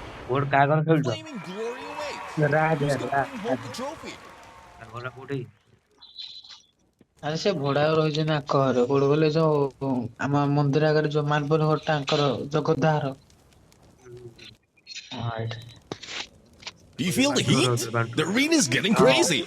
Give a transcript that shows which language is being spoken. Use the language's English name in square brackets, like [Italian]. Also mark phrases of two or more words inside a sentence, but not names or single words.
[Odia] ବୋର୍ଡ କାହା ଘର ଖେଳୁଛ? [English] Flaming glory awaits. ରାଜ Who's gonna bring home ରାଜ the trophy? [Odia] ତା ଘର କୋଉଠି? ଆରେ ସେ ଭଡା ରହିଛନ୍ତି ଆଙ୍କ ଘରେ କୋଉଠି ଗଲେ ଯୋଉ ଆମ ମନ୍ଦିର ଆଗରେ ଯୋଉ ମାର୍ବଲ ଘରଟା ଆଙ୍କର ଜଗଦା ଘର ହଁ ଏଇଠି [English] Do you feel the heat? The arena's getting [Odia] ହଁ [English] crazy.